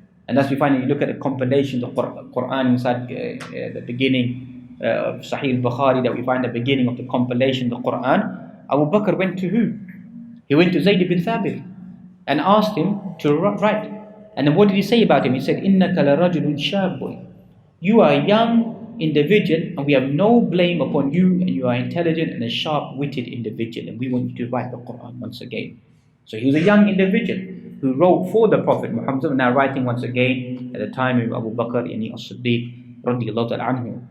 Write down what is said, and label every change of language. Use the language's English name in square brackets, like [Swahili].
[English] And that's we find when you look at the compilations of Quran inside the beginning of Sahih al-Bukhari, that we find the beginning of the compilation of the Quran. Abu Bakr went to who? He went to Zayd bin Thabit and asked him to write. And then what did he say about him? He said, [Arabic] إِنَّكَ لَرَجُلٌ شَابٌ. [English] You are a young individual and we have no blame upon you, and you are intelligent and a sharp-witted individual, and we want you to write the Quran once again. So he was a young individual who wrote for the Prophet Muhammad, now writing once again at the time of Abu Bakr and as-Siddiq radiallahu anhu.